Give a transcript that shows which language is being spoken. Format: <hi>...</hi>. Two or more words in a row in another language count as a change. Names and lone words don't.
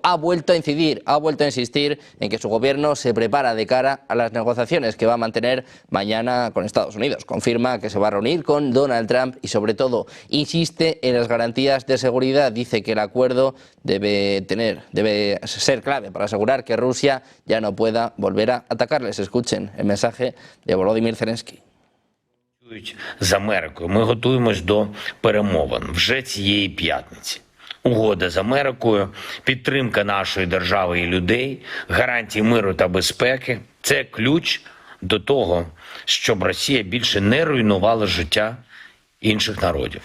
<es>Ha vuelto a incidir, ha vuelto a insistir en que su gobierno se prepara de cara a las negociaciones que va a mantener mañana con Estados Unidos. Confirma que se va a reunir con Donald Trump y, sobre todo, insiste en las garantías de seguridad. Dice que el acuerdo debe ser clave para asegurar que Rusia ya no pueda volver a atacarles. Escuchen el mensaje de Volodymyr Zelensky.</es> <uk>З Америкою. Ми готуємось до перемовин вже цієї п'ятниці. Угода з Америкою, підтримка нашої держави і людей, гарантії миру та безпеки – це ключ до того, щоб Росія більше не руйнувала життя інших народів.</uk>